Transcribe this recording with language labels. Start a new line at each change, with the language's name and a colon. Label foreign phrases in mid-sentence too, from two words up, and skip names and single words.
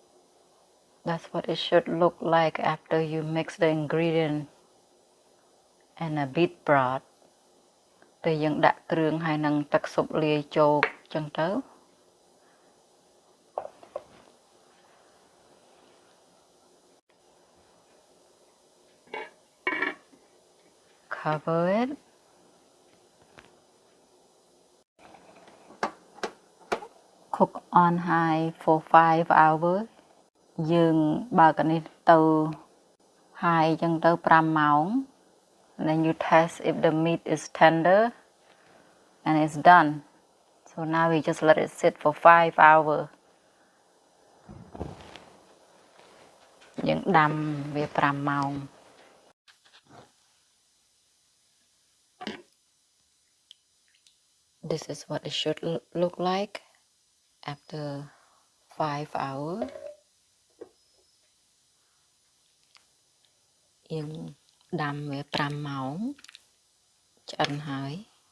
English: That's what it should look like after you mix the ingredient and a bit broth
Khmer: ពេលយើងដាក់គ្រឿងហើយនឹងទឹកស៊ុបលាយចូលចឹងទៅ
English: cover it cook on high for 5 hours
Khmer: យើងបើកនេះទៅ
English: high
Khmer: ចឹងទៅ5ម៉ោង
English: and then you test if the meat is tender and it's done so now we just let it sit for 5 hours
Khmer: យើងដាំវា5ម៉ោង
English: This is what it should look like after 5 hours
Khmer: យើងដាំវា5ម៉ោងឆ្អិនហើយ